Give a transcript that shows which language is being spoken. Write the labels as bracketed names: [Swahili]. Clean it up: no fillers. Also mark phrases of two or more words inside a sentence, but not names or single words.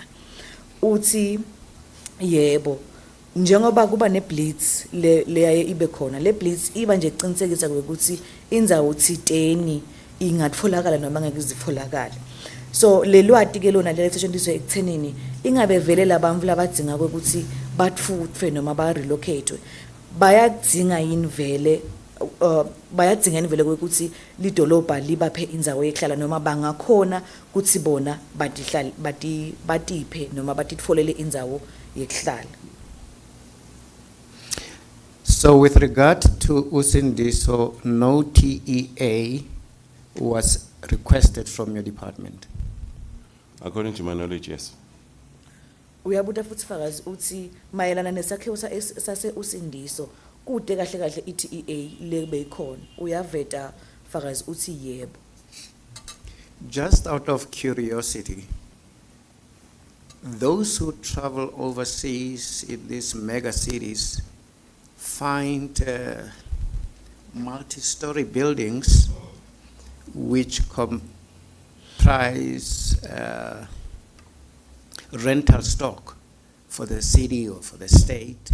[Swati] Uthi yebo, njengoba kuba neblitz leyaye ibe khona, le blitz iba nje ecinisekisa ukuthi indzawo thiteni ingatfolakala noma ngeke izitfolakala. So lelwati ke lona lelisetshenziswa ekuthenini ingabe vele labantu labadzinga ukuthi batfutfwe noma ba relocate bayadzinga yini vele bayadzinga yini vele ukuthi lidolobha libaphe indzawo yehlala noma bangakhona ukuthi bona batiphe noma batitfolele indzawo yehlala. [English] So with regard to Usindiso, no TEA was requested from your department? According to my knowledge, yes. [Swati] Uyabuta futhi fakazi uthi mayelana nesakhiwo sase Usindiso kude kahle kahle iTEA lebe ikhona. Uyaveta fakazi uthi yebo. [English] Just out of curiosity, those who travel overseas in these mega cities find multi-story buildings which comprise rental stock for the city or for the state.